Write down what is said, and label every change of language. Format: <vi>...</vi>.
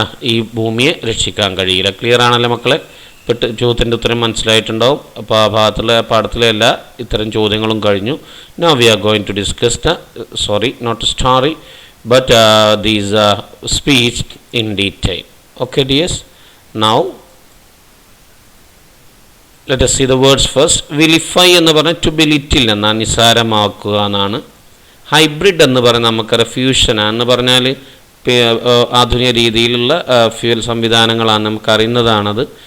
<ml>ഈ ഭൂമിയെ രക്ഷിക്കാൻ കഴിയില്ല. ക്ലിയർ ആണല്ലോ മക്കളെ? ചോദ്യത്തിൻ്റെ ഉത്തരം മനസ്സിലായിട്ടുണ്ടാവും. അപ്പോൾ ആ പാഠത്തിലെ എല്ലാ ഇത്തരം ചോദ്യങ്ങളും കഴിഞ്ഞു.</ml> <en>Now we are going to discuss the note story but these speech in detail. Okay dears, now let us see the words first.</en> <ml>വിലിഫൈ എന്ന് പറഞ്ഞാൽ</ml> <en>to belittle</en> <ml>എന്നാണ്, നിസാരമാക്കുക എന്നാണ്. ഹൈബ്രിഡ് എന്ന് പറഞ്ഞാൽ നമുക്കറിയാം ഫ്യൂഷനാണെന്ന് പറഞ്ഞാൽ ആധുനിക രീതിയിലുള്ള ഫ്യൂവൽ സംവിധാനങ്ങളാണ്, നമുക്കറിയുന്നതാണത്.</ml>